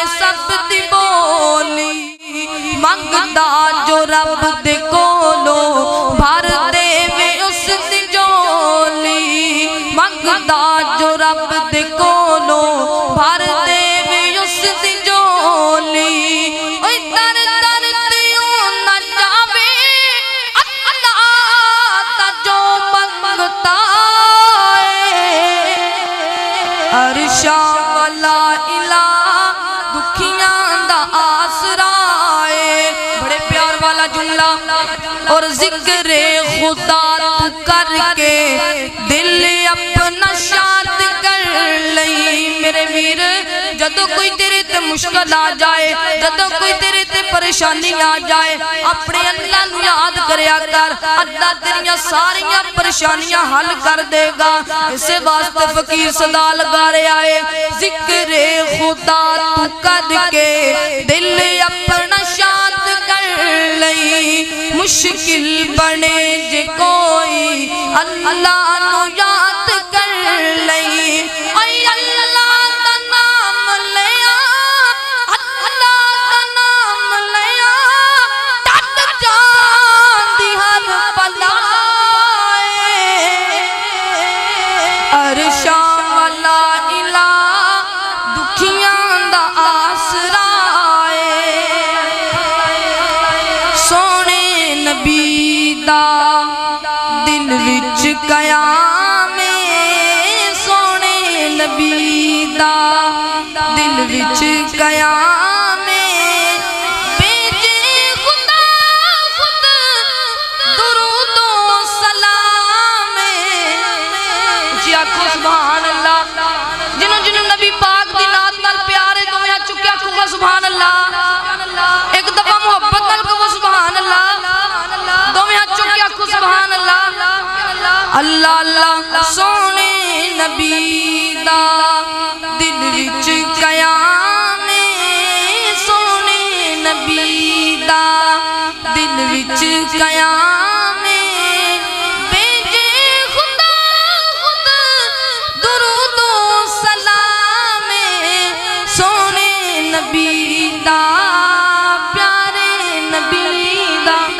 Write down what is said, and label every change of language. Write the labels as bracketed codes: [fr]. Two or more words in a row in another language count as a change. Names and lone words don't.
[pa] سب دی بولی، منگدا جو رب دے کولو بھر دے وے اس دی جولی، منگدا جو رب دے کولو بھر دے وے اس دی جولی، اوہ در در تیوں نہ جاوے اللہ تا جو منگتا ہے، عرشاں والا الہ دکھیاں دا آسرا ہے، بڑے پیار والا جملہ، اور ذکر خدا تو کر کے دل اپنا شاد کر لئی، میرے ویر جدو کوئی تیرے تے مشکل آ جائے، جدو کوئی تیرے تے پریشانی آ جائے، اپنے اللہ نو یاد کریا کر، اللہ تیریاں ساریاں پریشانیاں حل کر دے گا، اسے واسطے فقیر صدا لگا رہے آئے، ذکر خدا تو کر کے دل اپنا شاد کر لئی، مشکل بنے جے کوئی اللہ نو یاد کر لئی، اے اللہ دا نام لیا، اللہ دا نام لیا، ٹٹ جاندی ہر بلائے، عرشاں والا الہ دکھیاں دا آسرا ہے، سونے نبی دا دل وچ قیام ہے، سونے نبی دا دل وچ قیام ہے، بھیجے خدا خود درود و سلام ہے، جی آنکھو [ar] سبحان اللہ، [pa] جنہوں جنہوں نبی پاک دی نات نال پیارے دویا چکے آنکھو کا [ar] سبحان اللہ، [pa] ایک دفعہ محبت نال کو [ar] سبحان اللہ، [pa] دویا چکے آنکھو [ar] سبحان اللہ، [pa] اللہ اللہ، سونے نبی دا دل وچ قیام ہے، سونے نبی دا دل وچ قیام ہے، بھیجے خدا خود درود و سلام ہے، سونے نبی دا پیارے نبی دا،